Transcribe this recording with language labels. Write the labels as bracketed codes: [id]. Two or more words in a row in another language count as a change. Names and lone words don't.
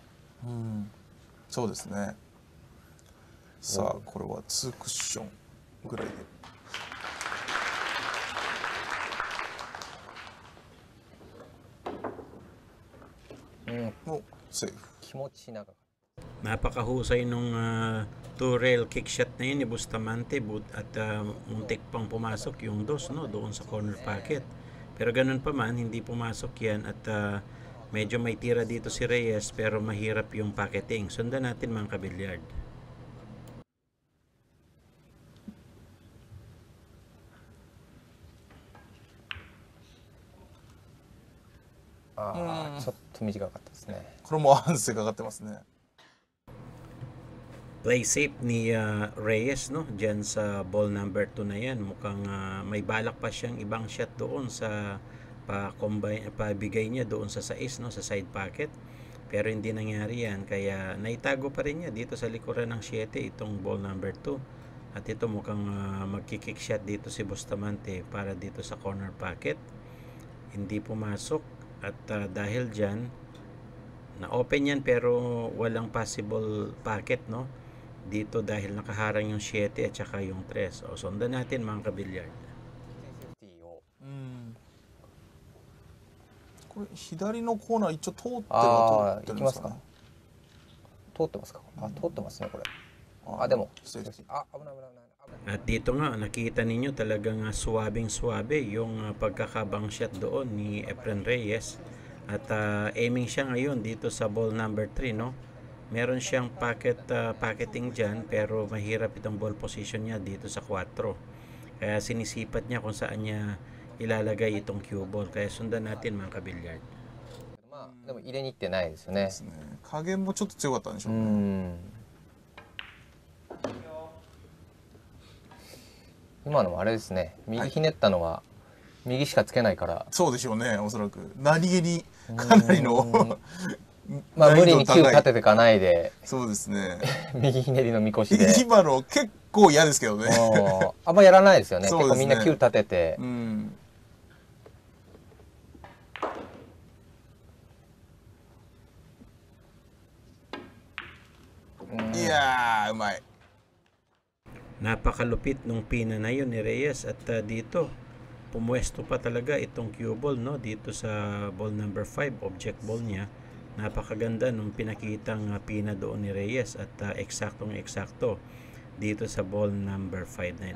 [ja] そうですね。さあこれは2クッションぐらいで。Safe. 気持ち長かった。 [tl] Napakahusay nung [en] two-rail kick shot [tl] na yun ni Bustamante at muntik pang pumasok yung dos no, doon sa [en] corner pocket. [tl] Pero ganun pa man, hindi pumasok yan at medyo may tira dito si Reyes pero mahirap yung pocketing. Sundan natin mga kabilyard. [ja] ちょっと短かったですね。これもアンセかかってますね。 [en] Play safe [tl] ni Reyes no, dyan sa [en] ball number [tl] 2 na yan. Mukhang may balak pa siyang ibang shot doon sa pabigay niya doon sa 6 no, sa [en] side pocket. [tl] Pero hindi nangyari yan, kaya naitago pa rin niya dito sa likuran ng 7 itong [en] ball number [tl] 2. At ito mukhang magkikick shot dito si Bustamante para dito sa [en] corner pocket. [tl] Hindi pumasok at dahil dyan Na-open yan pero walang [en] possible packet, [tl] no? Dito dahil nakaharang yung 7 at saka yung 3. O, sundan natin mga kabilyard. [ja] これ左のコーナー一応通っては通ってるんですかね。通ってますか。通ってますねこれ。でも危ない危ない。 [tl] At dito nga nakita ninyo talagang swabing-swabe yung pagkakabang shot doon ni Efren Reyes. At aiming siya ngayon dito sa [en] ball number [tl] 3, no? Meron siyang packeting dyan pero mahirap itong [en] ball position [tl] niya dito sa 4. Kaya sinisipat niya kung saan niya ilalagay itong [en] cue ball. [tl] Kaya sundan natin mga kabilyard. [ja] でも入れに行ってないですよね。加減もちょっと強かったんでしょうね。今のもあれですね。右ひねったのは右しかつけないから。そうでしょうね、おそらく。何気にかなりのまあ無理に球立てていかないで。そうですね。右ひねりのみこしで。今の結構嫌ですけどね。あんまやらないですよね。結構みんな球立てて。いやー、うまい。 [tl] Napakalupit nung pina na yun ni Reyes at dito pumuesto pa talaga itong [en] cue ball, [tl] no? Dito sa [en] ball number [tl] 5, [en] object ball [tl] niya. Napakaganda nung pinakitang pina doon ni Reyes at eksaktong-eksakto dito sa [en] ball number [tl] 5 na yun.